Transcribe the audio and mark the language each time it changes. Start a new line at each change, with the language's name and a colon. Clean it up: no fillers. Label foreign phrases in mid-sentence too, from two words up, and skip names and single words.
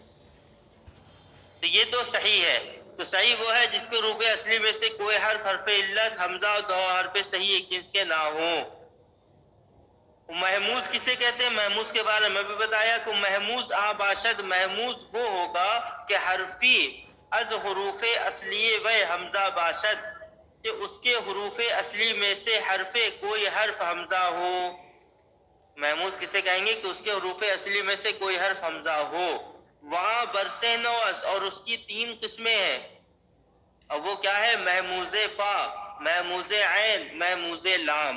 Urdu: تو یہ تو صحیح ہے، تو صحیح وہ ہے جس کے حروف اصلی میں سے کوئی حرف علت، حمزہ اور دو حرف صحیح ایک جنس کے نہ ہوں۔ محموز کسے کہتے ہیں؟ محموز کے بارے میں بھی بتایا کہ محموز آباشد، محموز وہ ہوگا کہ
Persian: حرفی از حروف اصلیے و حمزہ باشد،
Urdu: کہ اس کے حروف اصلی میں سے کوئی حرف حمزہ ہو۔ محموز کسے کہیں گے؟ کہ اس کے حروف اصلی میں سے کوئی حرف حمزہ ہو۔ وہاں برس نوس، اور اس کی تین قسمیں ہیں، اور وہ کیا ہے؟ محموز فا، محموز عین، محموز لام۔